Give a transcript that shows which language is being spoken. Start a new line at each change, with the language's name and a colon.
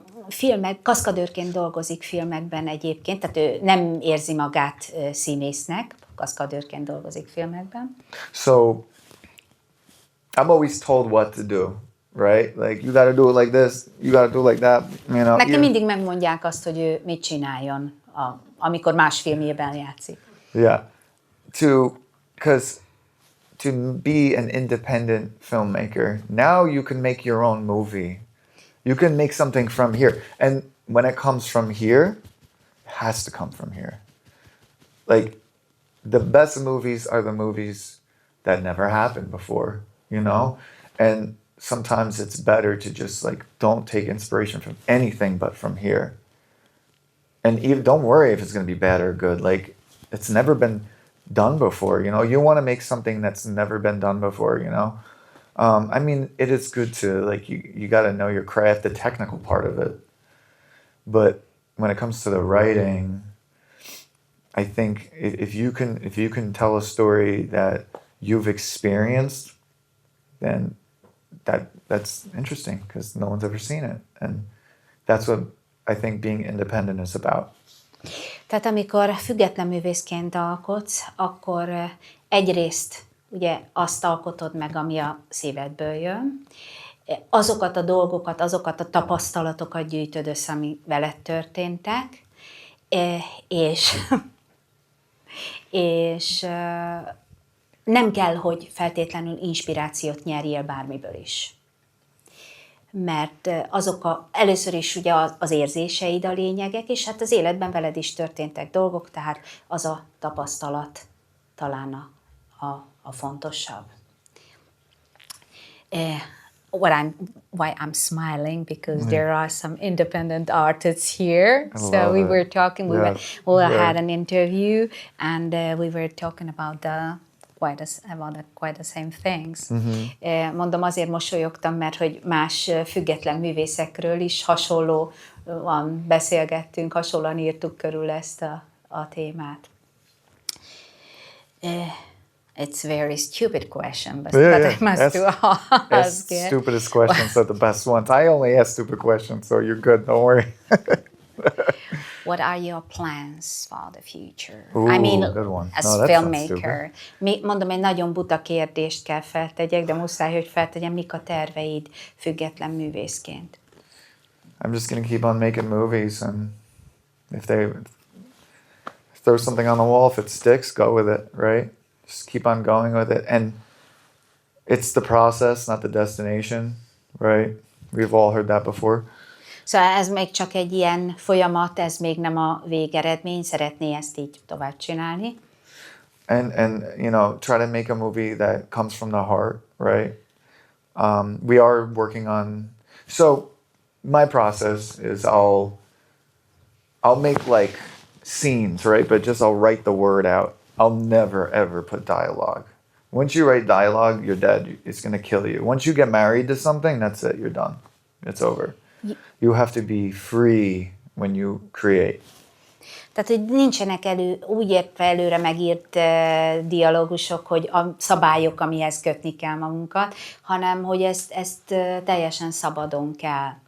Hungarian: Filmek, kaszkadőrként dolgozik filmekben egyébként, tehát ő nem érzi magát színésznek, kaszkadőrként dolgozik filmekben.
English: So I'm always told what to do, right? Like, you gotta do it like this, you gotta do it like that, you know.
Hungarian: Nekem mindig megmondják azt, hogy ő mit csináljon, amikor más filmjében játszik.
English: Yeah. Because to be an independent filmmaker, now you can make your own movie. You can make something from here. And when it comes from here, it has to come from here. Like, the best movies are the movies that never happened before, you know? And sometimes it's better to just, like, don't take inspiration from anything but from here. And even, don't worry if it's going to be bad or good. Like, it's never been done before, you know? You want to make something that's never been done before, you know? I mean, it is good to, like, you got to know your craft, the technical part of it. But when it comes to the writing, I think if you can tell a story that you've experienced, then that's interesting because no one's ever seen it. And that's what I think being independent is about.
Hungarian: Tehát amikor független művészként alkotsz, akkor egyrészt ugye azt alkotod meg, ami a szívedből jön, azokat a dolgokat, azokat a tapasztalatokat gyűjtöd össze, ami veled történtek, és nem kell, hogy feltétlenül inspirációt nyerjél bármiből is. Mert először is ugye az érzéseid a lényegek, és hát az életben veled is történtek dolgok, tehát az a tapasztalat talán a fontosabb.
English: Why I'm smiling because there are some independent artists here. So we were talking. We had an interview, and we were talking about quite the same things.
Hungarian: Mondom, azért mosolyogtam, mert hogy más független művészekről is hasonlóan beszélgettünk, hasonlóan írtuk körül ezt a témát.
English: It's a very stupid question, but I must ask it. Stupidest questions are the best ones. I only ask stupid questions, so you're good. Don't worry. What are your plans for the future? Ooh, I mean, good one. as No, filmmaker.
Hungarian: Mondom, egy nagyon buta kérdést kell feltegyek, de muszáj, hogy feltegyem, mik a terveid független művészként.
English: I'm just gonna keep on making movies, and if throw something on the wall, if it sticks, go with it, right? Just keep on going with it. And it's the process, not the destination, right? We've all heard that before.
Hungarian: Szóval ez még csak egy ilyen folyamat, ez még nem a végeredmény, szeretné ezt így tovább csinálni.
English: And you know, try to make a movie that comes from the heart, right? We are working on, so my process is I'll make like scenes, right? But just I'll write the word out. I'll never ever put dialogue. Once you write dialogue, you're dead. It's going to kill you. Once you get married to something, that's it. You're done. It's over. You have to be free when you create.
Hungarian: Tehát, hogy nincsenek úgy értve előre megírt dialógusok, hogy a szabályok, amihez kötni kell magunkat, hanem, hogy ezt teljesen szabadon kell.